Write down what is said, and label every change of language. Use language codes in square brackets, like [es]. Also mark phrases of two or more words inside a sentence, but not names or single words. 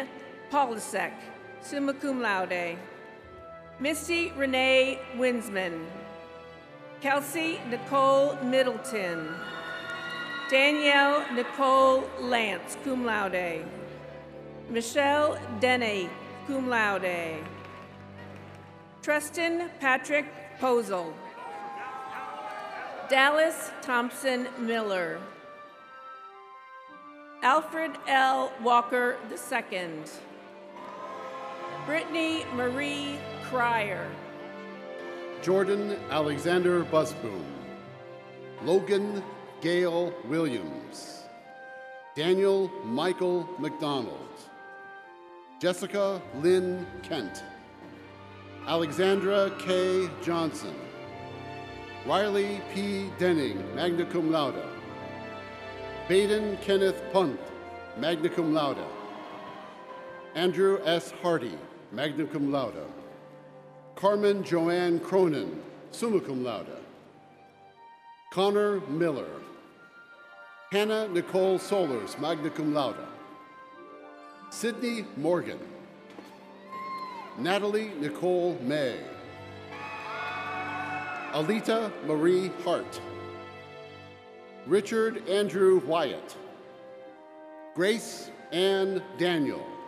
[en] Polisek, [la] summa cum laude, [en] Misty Renee Winsman, Kelsey Nicole Middleton, Danielle Nicole Lance, [la] cum laude, Michelle Denny, cum laude, [en] Tristan Patrick Posel, Dallas Thompson Miller, Alfred L. Walker II, Brittany Marie Cryer, Jordan Alexander Busboom, Logan Gail Williams, Daniel Michael McDonald, Jessica Lynn Kent, Alexandra K. Johnson, Riley P. [la] Denning, magna cum laude, [en] Baden Kenneth Punt, [la] magna cum laude, Andrew S. Hardy, magna cum laude, Carmen Joanne Cronin, summa cum laude, [en] Connor Miller, Hannah Nicole Solers, [la] magna cum laude, [en] Sydney Morgan, Natalie Nicole May, Alita Marie Hart, Richard Andrew Wyatt, Grace Ann Daniel,